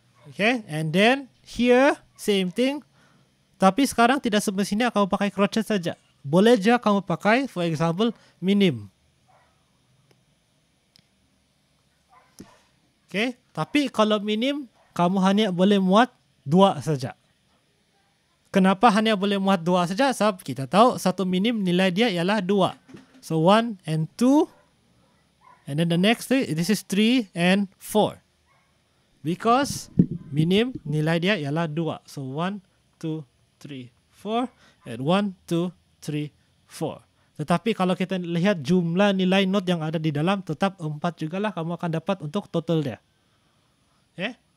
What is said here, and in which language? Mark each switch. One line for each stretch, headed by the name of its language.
English: Okay, and then here same thing.
Malay: Tapi sekarang tidak semestinya kamu pakai crochet saja. Boleh juga kamu pakai, for example, minim. Okay, tapi kalau minim, kamu hanya boleh muat 2 saja. Kenapa hanya boleh muat 2 saja? Sebab kita tahu satu minim nilai dia ialah 2.
English: So 1 and 2. And then the next thing, this is 3 and 4.
Malay: Because minim nilai dia ialah 2.
English: So 1, 2, 3, 4. And 1, 2, 3, 4.
Malay: Tetapi kalau kita lihat jumlah nilai note yang ada di dalam, tetap 4 jugalah kamu akan dapat untuk total dia. Okay?